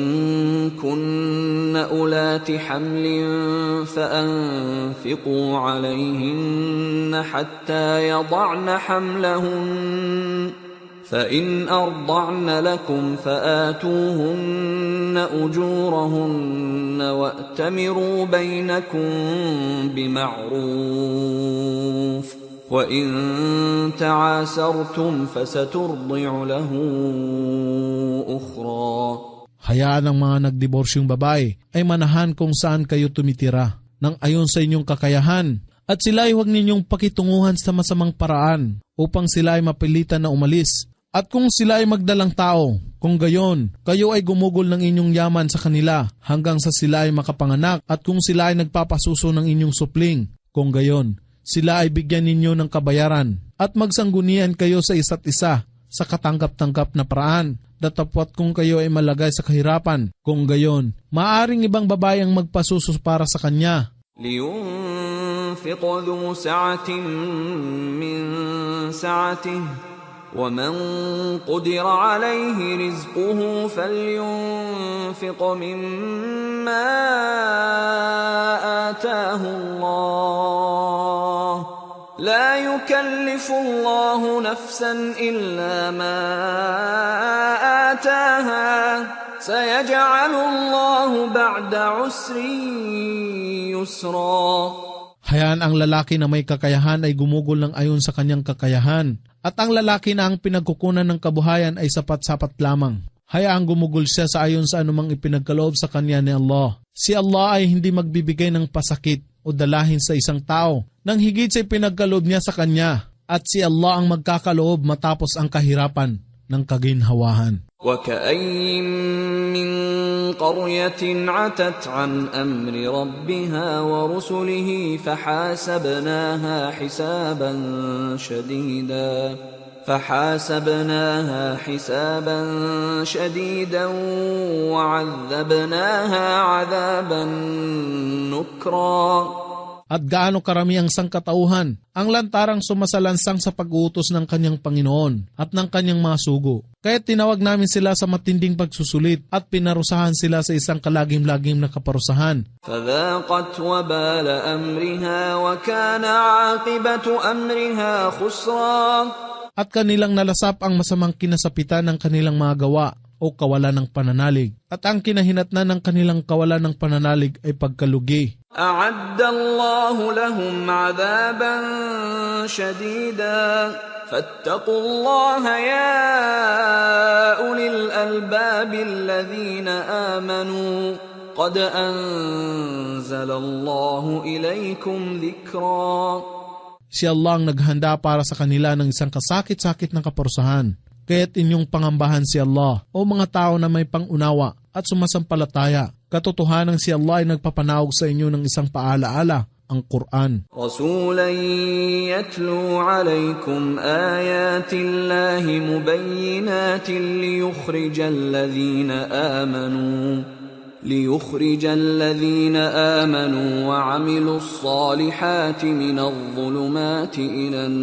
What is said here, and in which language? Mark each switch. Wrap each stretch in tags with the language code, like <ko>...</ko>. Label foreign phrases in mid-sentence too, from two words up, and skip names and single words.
<ar>كن أولات حمل فأنفقوا عليهن حتى يضعن حملهن فإن أرضعن لكم فآتوهن أجورهن وأتمروا بينكم بمعروف وإن تعاسرتم فسترضع له أخرى.</ar> <tl>Hayaan ang mga nagdiborsyong babae ay manahan kung saan kayo tumitira nang ayon sa inyong kakayahan, at sila ay huwag ninyong pakitunguhan sa masamang paraan upang sila ay mapilitan na umalis. At kung sila ay magdalang tao, kung gayon, kayo ay gumugol ng inyong yaman sa kanila hanggang sa sila ay makapanganak, at kung sila ay nagpapasuso ng inyong supling, kung gayon, sila ay bigyan ninyo ng kabayaran at magsanggunian kayo sa isa't isa sa katanggap-tanggap na paraan, datapwat kung kayo ay malagay sa kahirapan, kung gayon, maaring ibang babae ang magpasuso para sa kanya.</tl> <ar>لينفق ذو سعة من سعته ومن قدر عليه رزقه فلينفق مما آتاه الله لا يكلف الله نفسا إلا ما آتاها سيجعل الله بعد عسر يسرا.</ar> <tl>Hayaan ang lalaki na may kakayahan ay gumugol ng ayon sa kanyang kakayahan, at ang lalaki na ang pinagkukunan ng kabuhayan ay sapat-sapat lamang. Hayaang gumugol siya sa ayon sa anumang ipinagkaloob sa kanya ni Allah. Si Allah ay hindi magbibigay ng pasakit o dalahin sa isang tao nang higit sa ipinagkaloob niya sa kanya, at si Allah ang magkakaloob matapos ang kahirapan ng kaginhawahan.</tl> <ar>وَكَأَيٍّ مِّن قَرْيَةٍ عَتَتْ عَنْ أَمْرِ رَبِّهَا وَرُسُلِهِ فحاسبناها حسابا شديدا وعذبناها عذابا نكرا.</ar> <tl>At gaano karami ang sangkatauhan ang lantarang sumasalansang sa pag-uutos ng kanyang Panginoon at ng kanyang mga sugo. Kaya tinawag namin sila sa matinding pagsusulit at pinarusahan sila sa isang kalagim-lagim na kaparusahan.</tl> <ar>فذاقت وبال أمرها وكان عاقبة أمرها خسرا.</ar> <tl>At kanilang nalasap ang masamang kinasapitan ng kanilang mga gawa o kawalan ng pananalig. At ang kinahinatnan ng kanilang kawalan ng pananalig ay pagkalugi.</tl> <ar>أعد الله لهم عذابا شديدا فاتقوا الله يا أولي الألباب الذين آمنوا قد أنزل الله إليكم ذكرا.</ar> <tl>Si Allah ang naghanda para sa kanila ng isang kasakit-sakit na kaparusahan. Kaya't inyong pangambahan si Allah o mga tao na may pangunawa at sumasampalataya. Katotohanan si Allah ay nagpapanawag sa inyo ng isang paalaala, ang Quran.</tl> <ar>رسولا يتلو عليكم آيات الله مبينات ليخرج الذين آمنوا وعملوا الصالحات من الظلمات إلى</ar>